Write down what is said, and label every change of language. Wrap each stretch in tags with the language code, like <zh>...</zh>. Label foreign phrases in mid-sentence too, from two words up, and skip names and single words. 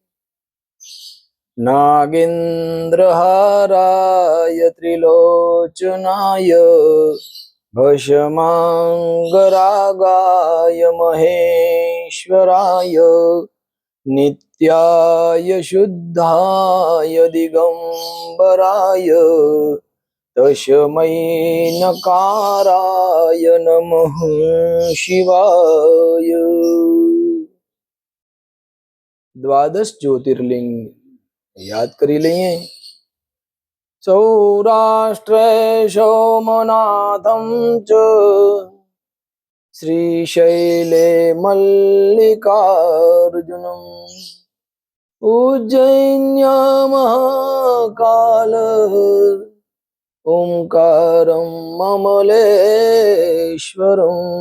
<sa>नागेन्द्रहाराय त्रिलोचनाय भस्मांगरागाय महेश्वराय नित्याय शुद्धाय दिगंबराय तस्मै नकाराय नमः शिवाय।</sa> <gu>દ્વાદશ જ્યોતિર્લિંગ યાદ કરી લઈએ।</gu> <sa>सौराष्ट्रे सोमनाथं च श्रीशैले मल्लिकार्जुनम् उज्जैन्या महाकालः ओंकारं ममलेश्वरं</sa>